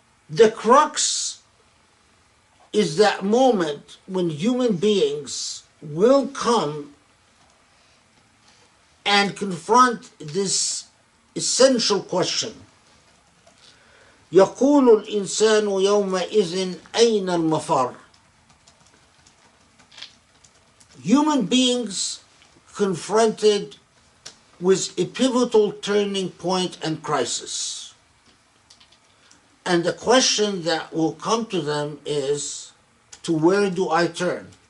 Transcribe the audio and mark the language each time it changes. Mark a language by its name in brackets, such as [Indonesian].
[English] The crux is that moment when human beings will come and confront this essential question. [Arabic] يقول الإنسان يومئذ أين المفر. [English] Human beings confronted with a pivotal turning point and crisis. And the question that will come to them is, to where do I turn?